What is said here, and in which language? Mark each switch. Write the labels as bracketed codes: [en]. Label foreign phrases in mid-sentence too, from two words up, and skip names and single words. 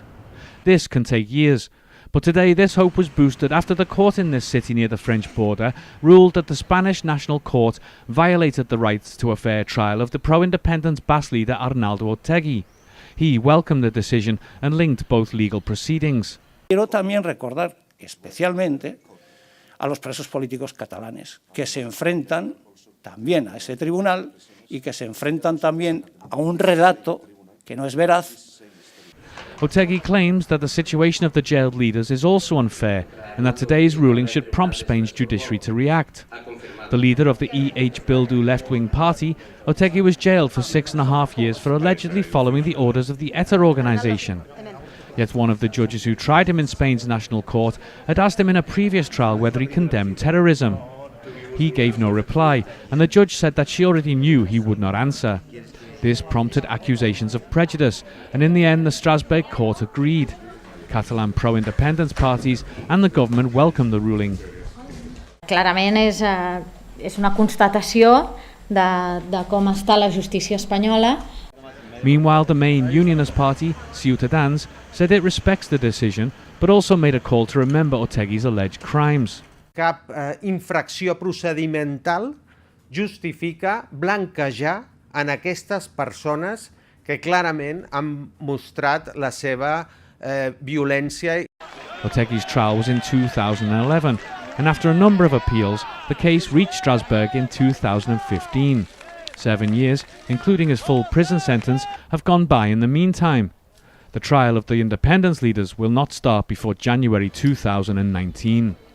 [en] This can take years, but today this hope was boosted after the court in this city near the French border ruled that the Spanish National Court violated the rights to a fair trial of the pro-independence Basque leader Arnaldo Otegi. He welcomed the decision and linked both legal proceedings. [es] Quiero también recordar especialmente a los presos políticos catalanes que se enfrentan también a ese tribunal y que se enfrentan también a un relato que no es veraz. [en] Otegi claims that the situation of the jailed leaders is also unfair and that today's ruling should prompt Spain's judiciary to react. The leader of the EH Bildu left-wing party, Otegi was jailed for 6.5 years for allegedly following the orders of the ETA organization. Yet one of the judges who tried him in Spain's national court had asked him in a previous trial whether he condemned terrorism. He gave no reply, and the judge said that she already knew he would not answer. This prompted accusations of prejudice, and in the end the Strasbourg court agreed. Catalan pro-independence parties and the government welcomed the ruling. [ca] Clarament és una constatació de com està la justícia espanyola. [en] Meanwhile, the main unionist party, Ciutadans, said it respects the decision, but also made a call to remember Otegi's alleged crimes. [ca] Cap infracció procedimental justifica blanquejar en aquestes persones que clarament han mostrat la seva violència. [en] Otegi's trial was in 2011, and after a number of appeals, the case reached Strasbourg in 2015. 7 years, including his full prison sentence, have gone by in the meantime. The trial of the independence leaders will not start before January 2019.